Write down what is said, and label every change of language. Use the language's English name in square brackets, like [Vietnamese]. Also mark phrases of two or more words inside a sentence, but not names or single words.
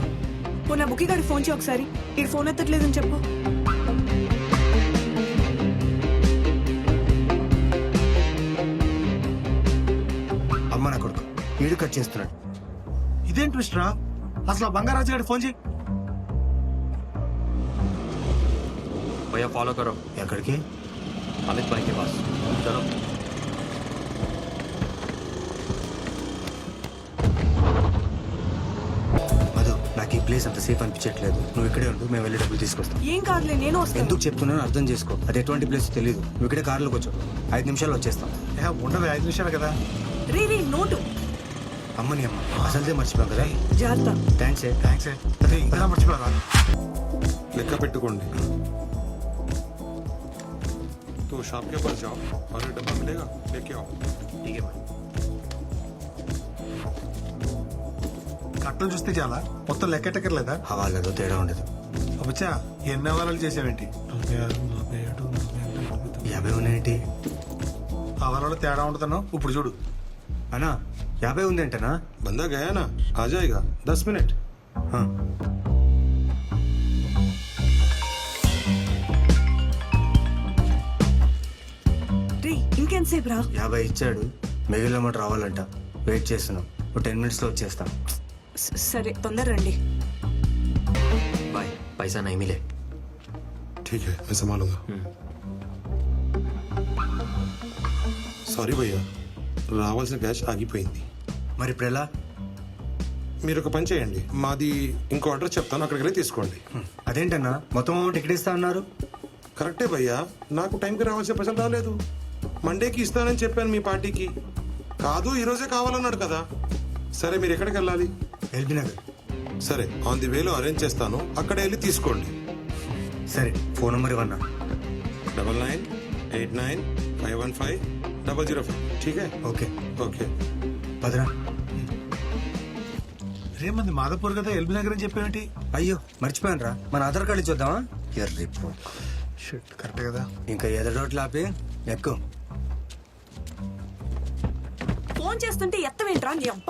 [Telugu] ఓ నా బుక్కి గారికి ఫోన్ చేయి ఒకసారి. ఈ ఫోన్ ఎత్తట్లేదని చెప్పు. అమ్మ నా కొడుకు వీడు కట్ చేస్తున్నాడు. ఇదేం ట్విస్ట్ రా? అసలు ఆ బంగారాజు గారి ఫోన్ చేయి. [Hindi] भैया फॉलो करो। [Telugu] ఎక్కడికి? [Hindi] अमित भाई के पास चलो। [Telugu] మధు, నాకు ఈ ప్లేస్ అంత సేఫ్ అనిపించట్లేదు. నువ్వు ఇక్కడే ఉండు, మేము వెళ్ళి డబ్బులు తీసుకొస్తాం. ఏం కాదులే, నేను వస్తాను. ఎందుకు చెప్తున్నానో అర్థం చేసుకో. అది ఎటువంటి ప్లేస్ తెలియదు. నువ్వు ఇక్కడే కార్లోకి వచ్చావు, 5 నిమిషాలు వచ్చేస్తాం. ఉండదు 5 నిమిషాలు కదా. రీ నోటు. అమ్మని అమ్మ అసలుదే మర్చిపోయాం కదా. జాగ్రత్త. థ్యాంక్స్. అదే ఇంకా మర్చిపోరా. లెక్క పెట్టుకోండి. [Hindi] तो शॉप के पास जाओ और ये डब्बा मिलेगा, लेके आओ। ठीक है भाई. [Telugu] కట్టలు చూస్తే చాలా, మొత్తం లెక్కెట్టక్కర్లేదా? హవాలలో తేడా ఉండదు. అబ్బచ్చా ఎన్ని అవారాలు చేసావేంటి? 50 ఉన్నాయేంటి? అవారాలు తేడా ఉండదన్నావు, ఇప్పుడు చూడు. అన్నా 50 ఉందేంటనా? [Hindi] बंदा गया ना, आ जाएगा 10 मिनट। [Telugu] రీ ఇంకెంతసేపు రా? 50 ఇచ్చాడు, మిగిలిన అమౌంట్ రావాలంట. వెయిట్ చేస్తున్నాం, 10 మినిట్స్లో వచ్చేస్తాం. సరే తొందర రండి. [Hindi] भाई पैसा नहीं मिले। ठीक है, मैं संभालूंगा। [Telugu] సారీ భయ్యా, రావాల్సిన క్యాష్ ఆగిపోయింది. మరి ఇప్పుడు ఎలా? మీరు ఒక పని చేయండి, మాది ఇంకో అడ్రస్ చెప్తాను, అక్కడికి వెళ్ళి తీసుకోండి. అదేంటన్నా మొత్తం అమౌంట్ ఇక్కడ ఇస్తా అన్నారు? కరెక్టే భయ్యా, నాకు టైంకి రావాల్సిన పైసలు రాలేదు. మండేకి ఇస్తానని చెప్పాను మీ పార్టీకి. కాదు ఈరోజే కావాలన్నాడు కదా. సరే మీరు ఎక్కడికి వెళ్ళాలి? ఎల్బీ నగర్. సరే [English] on the way [Telugu] అరేంజ్ చేస్తాను, అక్కడ వెళ్ళి తీసుకోండి. సరే ఫోన్ నెంబర్ ఇవ్వన్నా. 9989155005. [Hindi] ठीक है? [Telugu] ఓకే ఓకే. భద్రా. రేమంది మాధవపూర్ కదా, ఎల్బీ నగర్ అని చెప్పేమిటి? అయ్యో మర్చిపోయాను రా, మన ఆధార్ కార్డు ఇచ్చేద్దామా? ఎర్రిపో. షిట్, కరెక్ట్ కదా. ఇంకా ఎదడోట్లు ఆపి ఎక్కువ. ఫోన్ చేస్తుంటే ఎత్తవేంట్రా నీ అబ్బా?